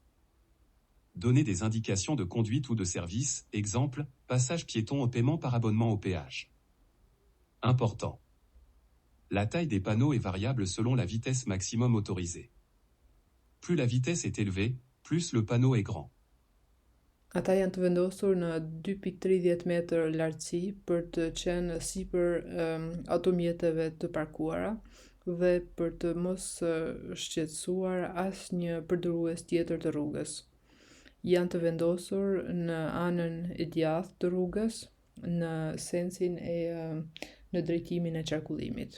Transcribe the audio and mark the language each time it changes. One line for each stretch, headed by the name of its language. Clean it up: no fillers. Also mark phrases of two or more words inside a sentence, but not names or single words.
French: Donner des indications de conduite ou de service, exemple, passage piéton au paiement par abonnement au péage. Important. La taille des panneaux est variable selon la vitesse maximum autorisée. Plus la vitesse est élevée, plus le panneau est grand.
Albanian: Ata janë të vendosur në 2,30 metër lartësi për të qenë sipër automjeteve të parkuara dhe për të mos shqetësuar asnjë përdorues tjetër të rrugës. Janë të vendosur në anën e djathtë të rrugës, në sensin e në drejtimin e qarkullimit.